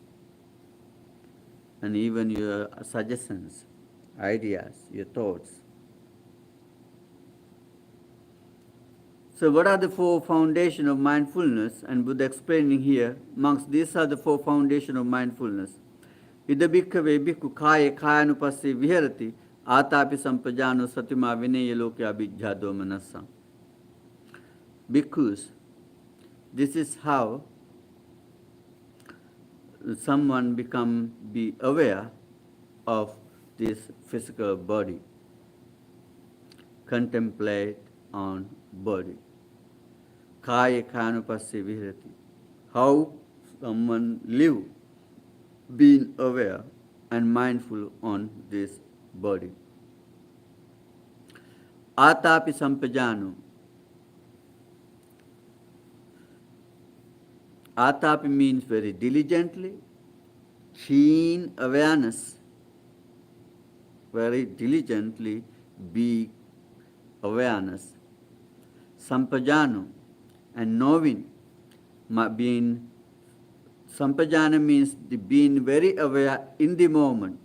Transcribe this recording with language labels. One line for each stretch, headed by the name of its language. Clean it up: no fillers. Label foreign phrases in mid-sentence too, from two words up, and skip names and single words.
English: And even your suggestions, ideas, your thoughts. So what are the four foundations of mindfulness? And Buddha explaining here, monks, these are the four foundations of mindfulness.
Pali: Ida bhikkhave bhikkhu khaye khayanupasse viharati atapi sampajano satima vinaya lokya abhijjhado manassa.
English: Bhikkhus, this is how someone be aware of this physical body. Contemplate on body.
Pali: Kaya kanupasse viharati.
English: How someone live, being aware and mindful on this body.
Pali: Atapi sampajano.
English: Atapi means very diligently, keen awareness, very diligently be awareness. Sampajano, and knowing, being, sampajana means the being very aware in the moment.